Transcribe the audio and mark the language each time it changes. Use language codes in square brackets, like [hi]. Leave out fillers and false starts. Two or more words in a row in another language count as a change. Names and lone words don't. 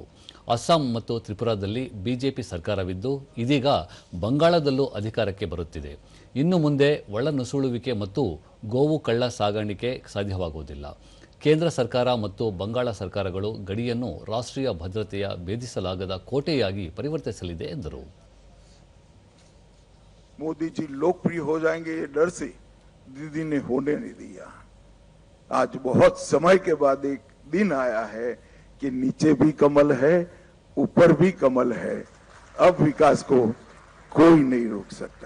[kn] ಅಸ್ಸಾಂ ಮತ್ತು ತ್ರಿಪುರಾದಲ್ಲಿ ಬಿಜೆಪಿ ಸರ್ಕಾರವಿದ್ದು ಇದೀಗ ಬಂಗಾಳದಲ್ಲೂ ಅಧಿಕಾರಕ್ಕೆ ಬರುತ್ತಿದೆ. ಇನ್ನು ಮುಂದೆ ಒಳನುಸುಳುವಿಕೆ ಮತ್ತು ಗೋವು ಕಳ್ಳ ಸಾಗಾಣಿಕೆ ಸಾಧ್ಯವಾಗುವುದಿಲ್ಲ. ಕೇಂದ್ರ ಸರ್ಕಾರ ಮತ್ತು ಬಂಗಾಳ ಸರ್ಕಾರಗಳು ಗಡಿಯನ್ನು ರಾಷ್ಟ್ರೀಯ ಭದ್ರತೆಯ ಭೇದಿಸಲಾಗದ ಕೋಟೆಯಾಗಿ ಪರಿವರ್ತಿಸಲಿದೆ ಎಂದರು. [hi] मोदी जी लोकप्रिय हो जाएंगे ये डर से दीदी ने होने नहीं दिया। आज बहुत समय के बाद एक दिन आया है कि नीचे भी कमल है, ऊपर भी कमल है। अब विकास को कोई नहीं रोक सकता।